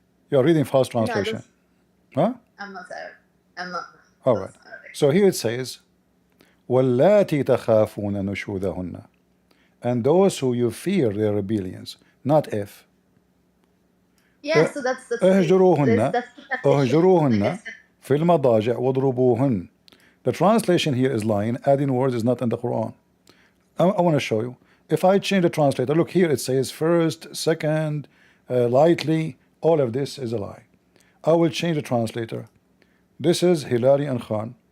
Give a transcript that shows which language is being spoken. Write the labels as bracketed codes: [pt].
[en] You are reading false translation. Huh? I'm not Arab. I'm not. All right. So here it says, [ar] وَاللَّاتِي تَخَافُونَ نُشُوذَهُنَّ, [en] and those who you fear their rebellions, not if. Yeah, so that's [ar] اهجروهن [en] that's the condition. [ar] اهجروهن في المضاجع واضربوهن. [en] The translation here is lying. Adding words is not in the Quran. I want to show you. If I change the translator, look here, it says first, second, lightly. All of this is a lie. I will change the translator. This is Hilary and Khan.